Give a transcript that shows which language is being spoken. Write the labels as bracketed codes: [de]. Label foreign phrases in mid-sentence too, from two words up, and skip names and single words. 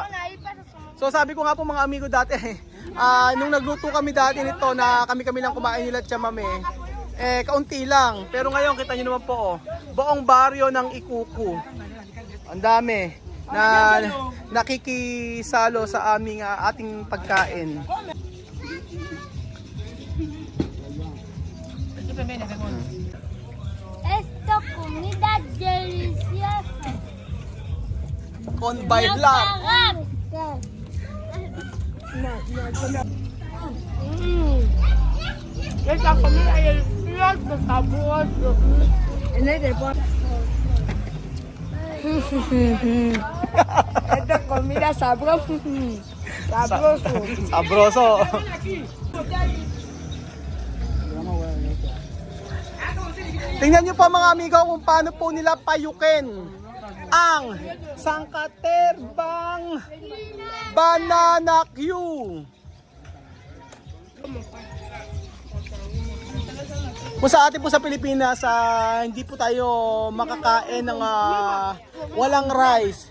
[tl] So sabi ko nga po mga amigo dati, nung nagluto kami dati nito na kami lang kumain nila chamame, kaunti lang. Pero ngayon kita nyo naman po, buong baryo ng Ikuku. Ang dami na nakikisalo sa aming ating pagkain. [es] Esta comida deliciosa. Con bailar. Esta comida es deliciosa, sabroso. Esta comida sabroso. Sabroso. Sabroso. [tl] Tingnan nyo pa mga amigo kung paano po nila payukin ang sangkaterbang banana Q. Kung sa atin po sa Pilipinas, hindi po tayo makakain ng walang rice.